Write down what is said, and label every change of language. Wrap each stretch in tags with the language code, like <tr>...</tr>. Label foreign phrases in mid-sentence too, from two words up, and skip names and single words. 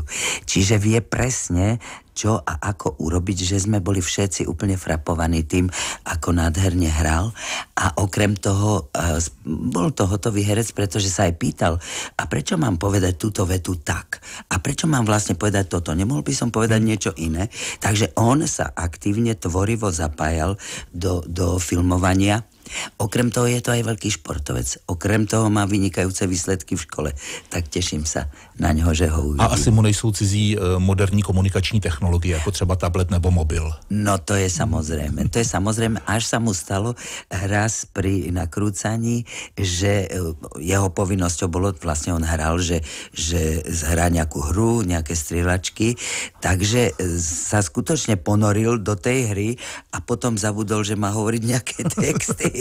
<sk>Čiže vie presne, čo a ako urobiť, že sme boli všetci úplne frapovaní tým, ako nádherne hral a okrem toho bol to hotový herec, pretože sa aj pýtal, a prečo mám povedať túto vetu tak? A prečo mám vlastne povedať toto? Nemohol by som povedať niečo iné? Takže on sa aktívne, tvorivo zapájal do filmovania Okrem toho je to aj veľký športovec. Okrem toho má vynikajúce výsledky v škole.</sk> <cs>Tak teším sa na něho, že ho uvidím. A asi mu nejsou cizí moderní komunikační technologie, jako třeba tablet nebo mobil.</cs> <sk>No to je samozrejme. To je samozrejme, až sa mu stalo raz pri nakrúcaní, že jeho povinnosťou bolo, vlastne on hral, že zhrá nejakú hru, nejaké strieľačky, takže sa skutočne ponoril do tej hry a potom zabudol, že má hovoriť nejaké texty.</sk>